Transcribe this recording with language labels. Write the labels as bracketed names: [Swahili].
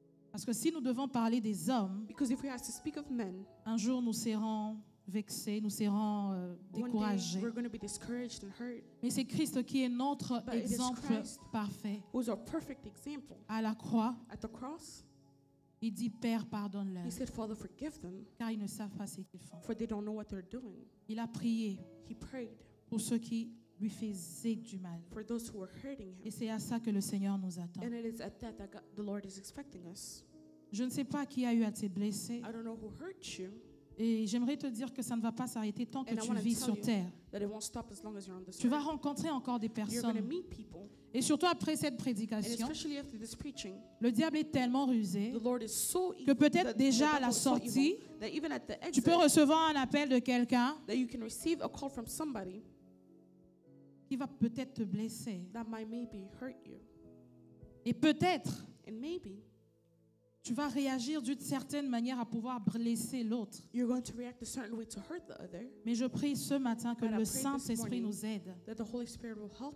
[French] Parce que si nous devons parler des hommes, [English] because if we have to speak of men, [French] un jour nous serons vexés, nous serons [English] One day [French] découragés. [English] we're going to be discouraged and hurt. [French] Mais c'est Christ qui est notre [English] But it is [French] exemple [English] Christ. [French] parfait. [English] Who's our perfect example? [French] À la croix, [English] At the cross, [French] il dit, Père, pardonne-leur, [English] he said, Father, forgive them, [French] car ils ne savent pas ce qu'ils font. [English] for they don't know what they're doing. [French] Il a prié [English] He prayed [French] pour ceux qui lui faisaient du mal. [English] for those who were hurting [French] Et [English] him. [French] c'est à ça que le Seigneur nous attend. [English] And it is at that that the Lord is expecting us. [French] Je ne sais pas qui a eu à te blesser. [English] I don't know who hurt you, [French] Et j'aimerais te dire que ça ne va pas s'arrêter tant que [English] And I [French] tu [English] wanna [French] vis [English] tell [French] sur [English] you [French] terre. [English] that it won't stop as long as you're on this [French] Tu vas [English] earth. [French] rencontrer encore des [English] You're going to [French] personnes. [English] meet people, [French] Et surtout après cette [English] and [French] prédication, [English] especially after this preaching, [French] le diable est tellement rusé [English] the Lord is so [French] que peut-être [English] that [French] déjà [English] the [French] à la [English] devil is so evil [French] sortie, [English] that even at the [French] tu [English] exit, [French] peux recevoir un appel de quelqu'un [English] that you can receive a call from somebody [French] qui va peut-être te blesser. [English] that might maybe hurt you, [French] Et peut-être [English] and maybe [French] tu vas réagir d'une certaine manière à pouvoir blesser l'autre. [English] you're going to react a certain way to hurt the other. [French] Mais je prie ce matin que [English] But I [French] le [English] pray this [French] Saint-Esprit [English] morning [French] nous aide [English] that the Holy Spirit will help